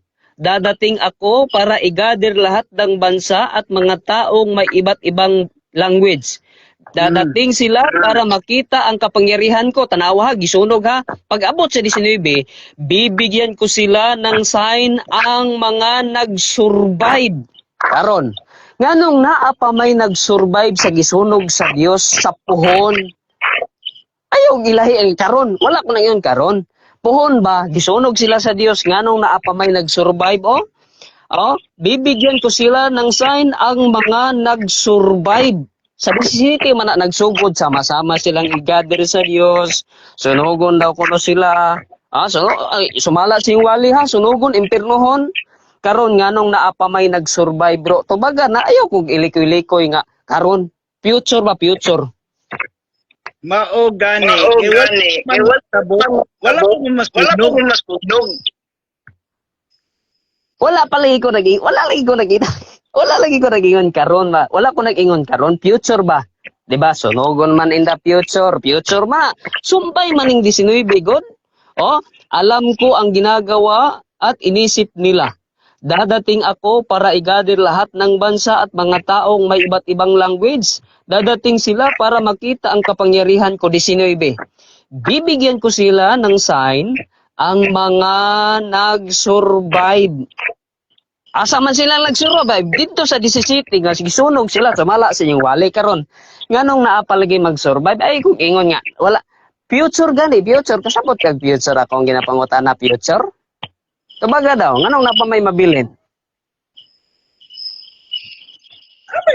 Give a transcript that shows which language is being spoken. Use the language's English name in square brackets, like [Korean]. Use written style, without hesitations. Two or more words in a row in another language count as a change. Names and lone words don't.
[Filipino] Dadating ako para i-gather lahat ng bansa at mga taong may iba't ibang language. Dadating sila para makita ang kapangyarihan ko. [Cebuano] Tanawa ha, gisunog ha. Pag abot sa [Filipino] 19, bibigyan ko sila ng sign ang mga nag-survive. [Cebuano] Karon, nganong naa pa may nag-survive sa gisunog sa Dios sa puhon? Ayaw ilahi ang karon. Wala ko na yun karon. Puhon ba? Gisunog sila sa Dios. Nganong naa pa may nag-survive [Filipino] bibigyan ko sila ng sign ang mga nag-survive. [Cebuano] Sa 17 man na nagsugod, sama-sama silang i-gather sa Dios. Sunugon daw kuno sila. Sumala sing wali ha, sunugon, impirnohon. Karon nganong naa pa may nag-survive bro. Tubaga na ayaw kog ilikoy-likoy nga karon. Future ba future? Mao gani. Wala ko mas pugnog. Wala lagi ko nag-ingon karon ba. Wala ko nag-ingon karon future ba. 'Di ba? Sunugon man [English] in the future. [Cebuano] Future ma. Sumpay maning 19 god. [Filipino] Alam ko ang ginagawa at inisip nila. Dadating ako para i-gather lahat ng bansa at mga taong may iba't ibang language. Dadating sila para makita ang kapangyarihan ko 19. Bibigyan ko sila ng sign ang mga nag-survive. [Cebuano] Asa man sila nag-survive? Dito sa 17, nga gisunog sila, sumala sa inyong wali karon. Nganong naa palagi mag-survive? Ay, kung ingon nga, wala. Future gani, future. Kasabot kag future akong ginapangutan na future? Tubaga daw, nganong na pa may mabilin?